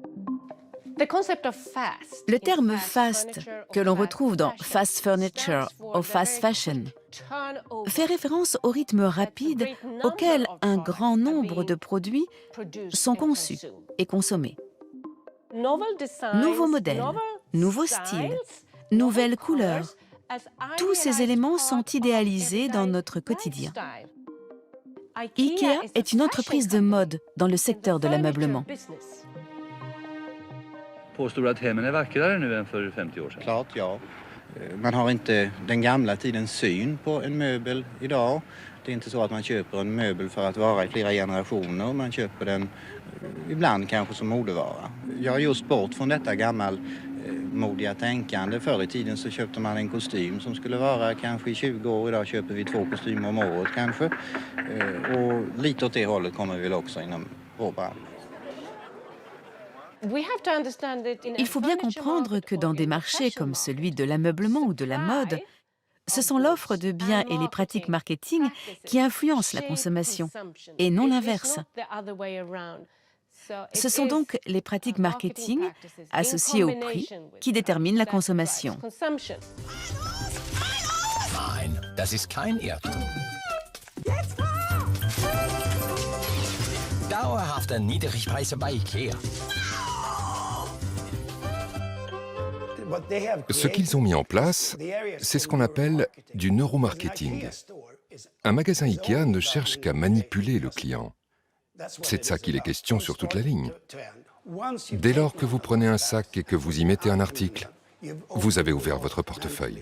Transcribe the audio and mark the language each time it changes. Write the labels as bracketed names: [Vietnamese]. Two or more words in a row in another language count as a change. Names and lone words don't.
[French] Le terme fast, que l'on retrouve dans [English] fast furniture [French] ou [English] fast fashion, [French] fait référence au rythme rapide auquel un grand nombre de produits sont conçus et consommés. Nouveaux modèles, nouveaux styles, nouvelles couleurs, tous ces éléments sont idéalisés dans notre quotidien. IKEA est une entreprise de mode dans le secteur de l'ameublement. [Swedish] Påstår du att hemmen är vackrare nu än för 50 år sedan? Klart, ja. Man har inte den gamla tidens syn på en möbel idag. Det är inte så att man köper en möbel för att vara i flera generationer. Man köper den ibland kanske som modevara. Jag har just bort från detta gammalmodiga tänkande. Förr i tiden så köpte man en kostym som skulle vara kanske i 20 år. Idag köper vi 2 kostymer om året kanske. Och lite åt det hållet kommer vi väl också inom vår bransch. [French] Il faut bien comprendre que dans des marchés comme celui de l'ameublement ou de la mode, Ce sont l'offre de biens et les pratiques marketing qui influencent la consommation, et non l'inverse. Ce sont donc les pratiques marketing associées au prix qui déterminent la consommation. [German] Nein, das ist kein Irrtum. Dauerhafte Niedrigpreise bei IKEA. [French] Ce qu'ils ont mis en place, c'est ce qu'on appelle du neuromarketing. Un magasin IKEA ne cherche qu'à manipuler le client. C'est de ça qu'il est question sur toute la ligne. Dès lors que vous prenez un sac et que vous y mettez un article, vous avez ouvert votre portefeuille.